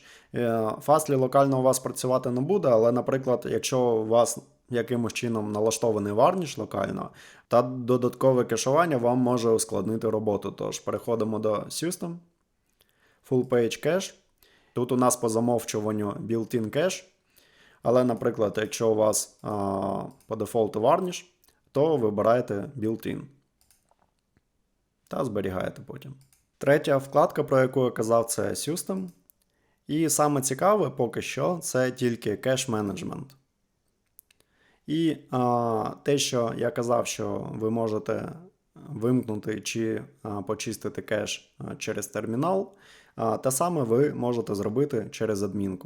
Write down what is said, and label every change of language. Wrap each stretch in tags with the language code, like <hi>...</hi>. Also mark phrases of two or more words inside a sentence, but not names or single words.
<uk>Fastly локально у вас працювати не буде, але, наприклад, якщо у вас якимось чином налаштований Varnish локально, та додаткове кешування вам може ускладнити роботу. Тож переходимо до System, Full Page Cache. Тут у нас по замовчуванню</uk> <en>built-in cache,</en> <uk>але, наприклад, якщо у вас по дефолту Varnish, то вибираєте built-in та зберігаєте потім. Третя вкладка, про яку я казав, це System. І саме цікаве поки що це тільки Cache Management. І те, що я казав, що ви можете вимкнути чи почистити кеш через термінал, те саме ви можете зробити через адмінку.</uk>